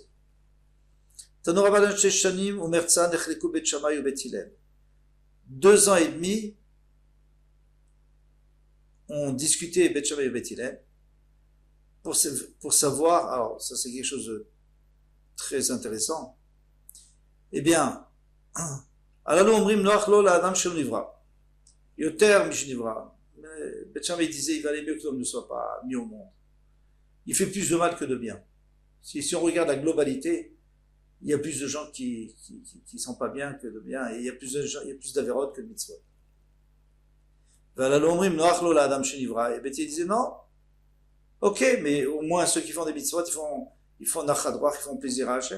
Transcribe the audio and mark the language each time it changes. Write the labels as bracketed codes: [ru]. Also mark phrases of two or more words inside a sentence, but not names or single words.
[fr] 2 ans et demi, on discutait Bet Shammai et Bet Hillel pour savoir, alors ça c'est quelque chose de très intéressant. Eh bien, alors [he] אומרים נוח לו לאדם שלא נברא, יותר משנברא. [fr] Bet Shammai disait, il valait mieux que l'homme ne soit pas mis au monde. Il fait plus de mal que de bien. Si on regarde la globalité, il y a plus de gens qui sont pas bien que de bien, et il y a plus d'avérotes que de mitzvot. Et Betty disait non, ok, mais au moins ceux qui font des mitzvot, ils font nachadroach, ils font plaisir à Hachem.